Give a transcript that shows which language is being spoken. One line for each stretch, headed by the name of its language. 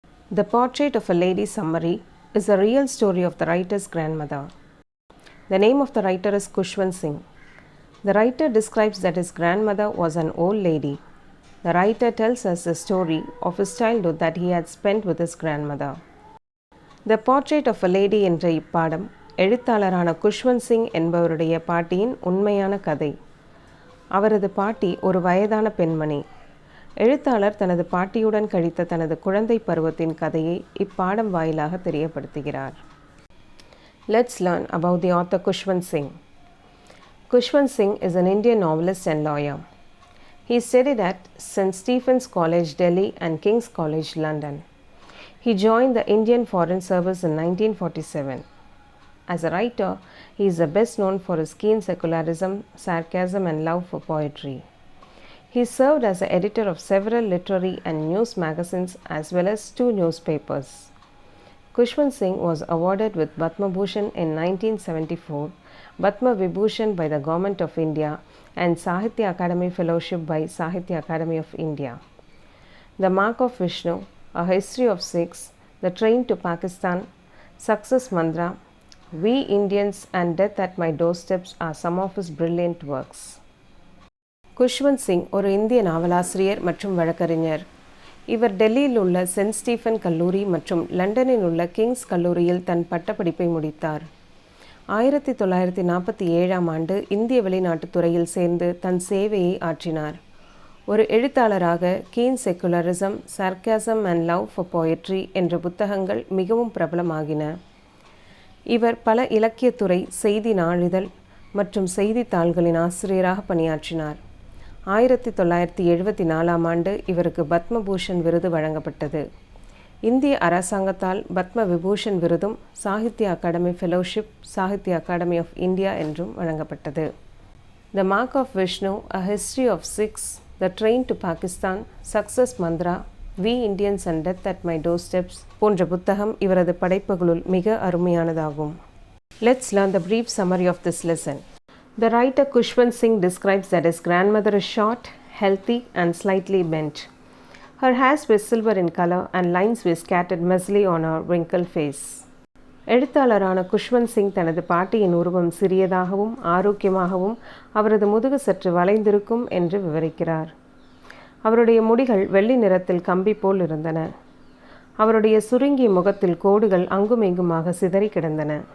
English: The Portrait of a Lady summary is a real story of the writer's grandmother. The name of the writer is Khushwant Singh. The writer describes that his grandmother was an old lady. The writer tells us the story of his childhood that he had spent with his grandmother.
Tamil: The Portrait of a Lady என்ற இப்பாடம் எழுத்தாளரான குஷ்வந்த் சிங் என்பவருடைய பாட்டியின் உண்மையான கதை. அவரது பாட்டி ஒரு வயதான பெண்மணி. எழுத்தாளர் தனது பாட்டியுடன் கழித்த தனது குழந்தை பருவத்தின் கதையை இப்பாடம் வாயிலாக தெரியப்படுத்துகிறார்.
English: Let's learn about the author Khushwant Singh. Khushwant Singh is an Indian novelist and lawyer. He studied at St. Stephen's College, Delhi and King's College, London. He joined the Indian Foreign Service in 1947. As a writer, he is best known for his keen secularism, sarcasm and love for poetry. He served as the editor of several literary and news magazines as well as 2 newspapers. Khushwant Singh was awarded with Padma Bhushan in 1974, Padma Vibhushan by the Government of India and Sahitya Akademi Fellowship by Sahitya Akademi of India. The Mark of Vishnu, A History of Sikhs, The Train to Pakistan, Success Mantra, We Indians and Death at My Doorsteps are some of his brilliant works.
Tamil: Khushwant Singh ஒரு இந்திய நாவலாசிரியர் மற்றும் வழக்கறிஞர். இவர் டெல்லியில் உள்ள send Stephen கல்லூரி மற்றும் லண்டனில் உள்ள கிங்ஸ் கல்லூரியில் தன் பட்டப்படிப்பை முடித்தார். 1947ஆம் ஆண்டு இந்திய வெளிநாட்டுத் துறையில் சேர்ந்து தன் சேவையை ஆற்றினார். ஒரு எழுத்தாளராக
English: keen secularism, sarcasm and love for poetry
Tamil: என்ற புத்தகங்கள் மிகவும் பிரபலமாகின. இவர் பல இலக்கியத்துறை, செய்தி நாளிதழ் மற்றும் செய்தித்தாள்களின் ஆசிரியராக பணியாற்றினார். 1974ஆம் ஆண்டு இவருக்கு பத்ம பூஷன் விருது வழங்கப்பட்டது. இந்திய அரசாங்கத்தால் பத்ம விபூஷன் விருதும் Sahitya Akademi fellowship, Sahitya Akademi of India என்றும் வழங்கப்பட்டது. The mark of Vishnu, a history of six, the train to Pakistan, success Mantra, we Indians and death at my door steps போன்ற புத்தகம் இவரது படைப்புகளுள் மிக அருமையானதாகும்.
English: Let's learn the brief summary of this lesson. The writer Khushwant Singh describes that his grandmother is short, healthy and slightly bent. Her hairs were silver in color and lines were scattered messily on her wrinkled face.
Tamil: எழுத்தாளரான Khushwant Singh தனது பாட்டியின் உருவம் சிறியதாகவும் ஆரோக்கியமாகவும் அவரது முதுகு சற்று வளைந்திருக்கும் என்று விவரிக்கிறார். அவருடைய முடிகள் வெள்ளி நிறத்தில் கம்பி போல் இருந்தன. அவருடைய சுருங்கிய முகத்தில் கோடுகள் அங்குமிங்குமாக சிதறி கிடந்தன.